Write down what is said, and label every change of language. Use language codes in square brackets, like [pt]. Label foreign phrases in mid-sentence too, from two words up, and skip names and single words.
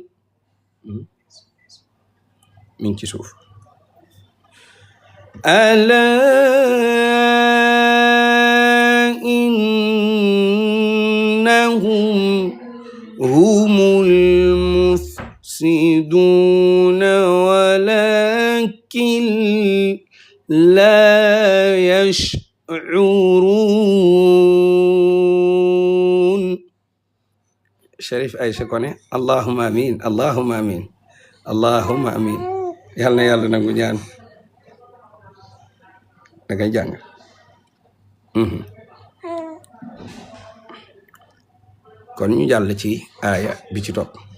[ar] من تشوف ألا إنهم هم المفسدون ولكن لا يشعرون. [wo] شريف Aïcha Koné [ar] اللهم آمين اللهم آمين اللهم آمين [wo] yàlla na yàlla nangu ñaan da ngay jàng kon ñu jàll ci aaya bi ci topp